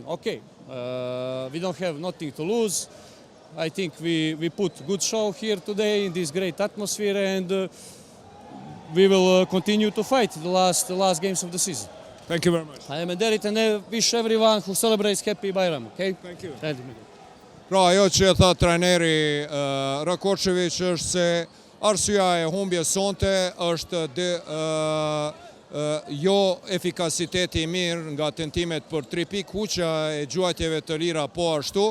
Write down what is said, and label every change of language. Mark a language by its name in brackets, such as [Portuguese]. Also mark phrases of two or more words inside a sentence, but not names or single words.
[English] Okay, we don't have nothing to lose. I think we put good show here today in this great atmosphere, and we will continue to fight the last games of the season. Thank you very much. I am Derit and I wish everyone who celebrates happy Bayram. Okay? Thank you. [Albanian] Pra, ajo që e tha trajneri Rakočević është se arsyeja e humbjes sonte është jo efikasiteti i mirë nga tentimet për 3 pikë, huqja e gjuajtjeve të lira po ashtu.